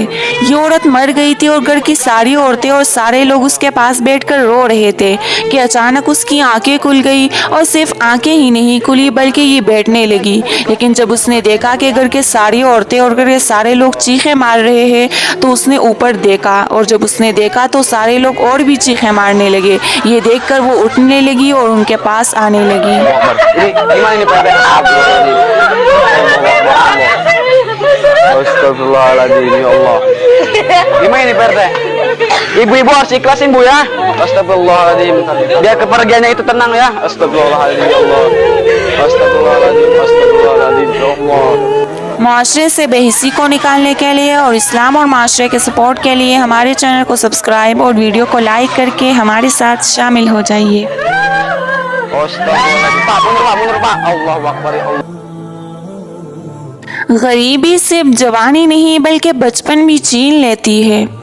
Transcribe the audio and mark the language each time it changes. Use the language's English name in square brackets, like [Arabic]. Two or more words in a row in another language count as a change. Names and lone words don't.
[Urdu] یہ عورت مر گئی تھی اور گھر کی ساری عورتیں اور سارے لوگ اس کے پاس بیٹھ کر رو رہے تھے کہ اچانک اس کی آنکھیں کھل گئی، اور صرف آنکھیں ہی نہیں کھلی بلکہ یہ بیٹھنے لگی۔ لیکن جب اس نے دیکھا کہ گھر کے ساری عورتیں اور گھر کے سارے لوگ چیخیں مار رہے ہیں تو اس نے اوپر دیکھا، اور جب اس نے دیکھا تو سارے لوگ اور بھی چیخیں مارنے لگے۔ یہ دیکھ کر وہ اٹھنے لگی اور ان کے پاس آنے لگی۔ [Arabic] أستغفر الله العظيم، يا الله. [Indonesian] Gimana ini Pak RT? Ibu-ibu harus ikhlasin Bu ya. [Arabic] أستغفر الله العظيم. [Indonesian] Biar kepergiannya itu tenang ya. [Arabic] أستغفر الله العظيم، يا الله. أستغفر الله العظيم، أستغفر الله العظيم، يا الله. [Urdu] معاشرے سے بے حسی کو نکالنے کے لیے اور اسلام اور معاشرے کے سپورٹ کے لیے ہمارے چینل کو سبسکرائب اور ویڈیو کو لائک کر کے ہمارے ساتھ شامل ہو جائیے۔ [Arabic] أستغفر الله العظيم. [Indonesian] Pak, mundur Pak. [Arabic] الله أكبر، يا الله. [Urdu] غریبی صرف جوانی نہیں بلکہ بچپن بھی چھین لیتی ہے۔